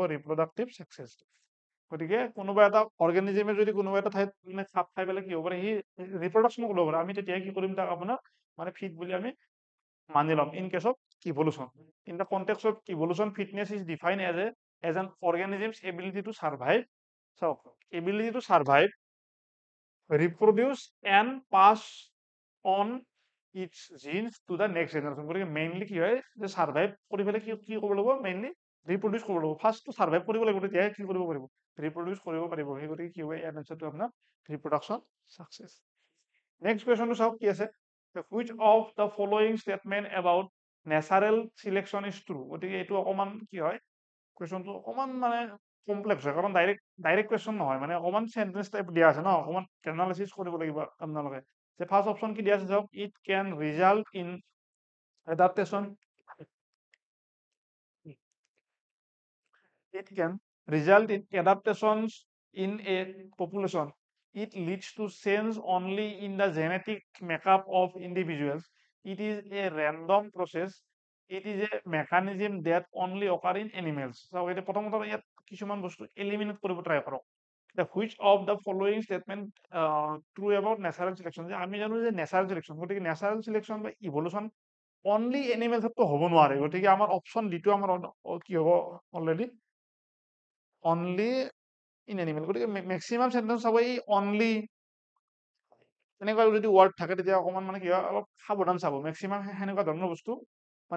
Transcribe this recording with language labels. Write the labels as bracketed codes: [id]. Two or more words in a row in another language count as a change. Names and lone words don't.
[as] ৰিপ্ৰডাক্টিভ চাকচেছ গতিকে কোনোবা এটা অৰ্গেনিজিমে যদি কোনোবা এটা ঠাইত মানে খাপ খাই পেলাই কি হ'ব পাৰে সি ৰিপ্ৰডাকশ্যন কৰিব পাৰে আমি তেতিয়া কি কৰিম তাক আপোনাৰ মানে ফিট বুলি আমি মানি ল'ম [en] in case of evolution in the context of evolution fitness is define as an organisms ability to survive চাওক ability to survive reproduce and pass on its genes to the next generation [as] গতিকে মেইনলি কি হয় যে সাৰ্ভাইভ কৰি পেলাই কি কি কৰিব লাগিব মেইনলি ৰিপ্ৰডিউচ কৰিব লাগিব ফাৰ্ষ্টটো সাৰ্ভাইভ কৰিব লাগিব তেতিয়াহে কি কৰিব পাৰিব ৰিপ্ৰডিউচ কৰিব পাৰিব সেই গতিকে কি হয় ইয়াৰ আনচাৰটো আপোনাৰ [en] reproduction success [as] নেক্সট কুৱেশ্যনটো চাওক কি আছে [en] which of the following statement about natural selection is true [as] গতিকে এইটো অকণমান কি হয় কুৱেশ্যনটো অকণমান মানে কমপ্লেক্স হয় কাৰণ [en] direct question [as] নহয় মানে অকণমান [en] sentence type [as] দিয়া আছে ন অকণমান এনালাইচিছ কৰিব লাগিব আপোনালোকে যে [en] first option [as] কি দিয়া আছে চাওক [en] it can result in adaptation it can result in adaptations in a population. It leads to change only in the genetic makeup of individuals. It is a random process. It is a mechanism that only occur in animals. So, [as] এটা প্রথমত ইয়াত কিছুমান বস্তু এলিমিনেট কৰিব ট্ৰাই কৰক [en] the which of the following statement true about natural selection [as] যে আমি জানো যে [en] natural selection [as] গতিকে [en] natural selection [as] বা [en] evolution only animals [as] তো হ'ব নোৱাৰে গতিকে আমাৰ অপশ্যন ডিটো আমাৰ কি হ'ব অলৰেডি [en] only in animal [as] গতিকে [en] maximum sentence [as] চাব এই অনলি তেনেকুৱা যদি ৱাৰ্ড থাকে তেতিয়া অকণমান মানে কি হয় অলপ সাৱধান চাব মেক্সিমাম সেনেকুৱা ধৰণৰ বস্তু মানে